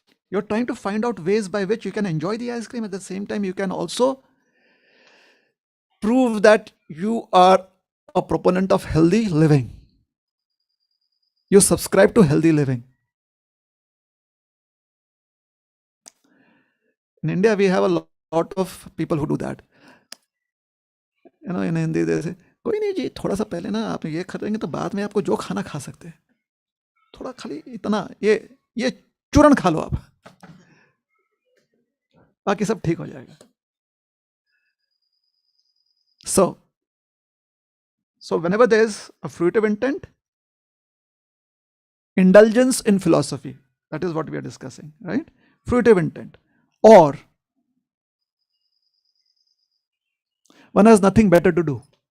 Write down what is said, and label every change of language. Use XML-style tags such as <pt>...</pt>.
<en>You're trying to find out ways by which you can enjoy the ice cream. At the same time, you can also prove that you are a proponent of healthy living. You subscribe to healthy living. In India, we have a lot of people who do that. In Hindi they say,</en> <hi>कोई नहीं जी, थोड़ा सा पहले ना आप ये करेंगे तो बाद में आपको जो खाना खा सकते हैं, थोड़ा खाली इतना ये चूरन खा लो आप, बाकी सब ठीक हो जाएगा.</hi> <en>So whenever there is a fruitive intent, indulgence in philosophy, that is what we are discussing, right? Fruitive intent, or one has nothing better to do.</en>